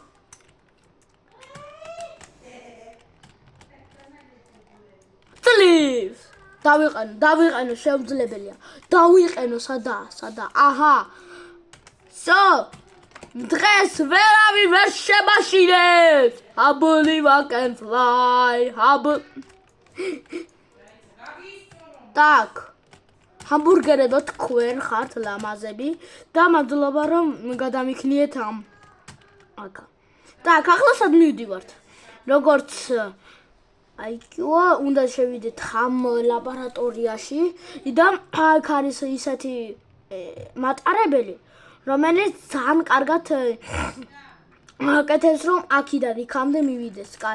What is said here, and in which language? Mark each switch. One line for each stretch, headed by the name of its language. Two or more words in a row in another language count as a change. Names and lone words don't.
Georgian: ძლივს. დავიყენო შეუძლებელია. დავიყენო სადა. აჰა. დღეს ვერავინ ვერ შემაშინებს.
English: I believe I can fly.
Russian: Так.
Georgian: ჰამბურგერებო თქვენ ხართ ლამაზები და მადლობა რომ გადამიქნიეთ ამ აკა. Так, ახლა სად მივდივართ? როგორც აიქიო, უნდა შევიდეთ ამ ლაბორატორიაში და აქ არის ისეთი მატარებელი, რომელიც ძალიან კარგად აკეთებს, რომ აქიდან იქამდე მივიდეს, კაი?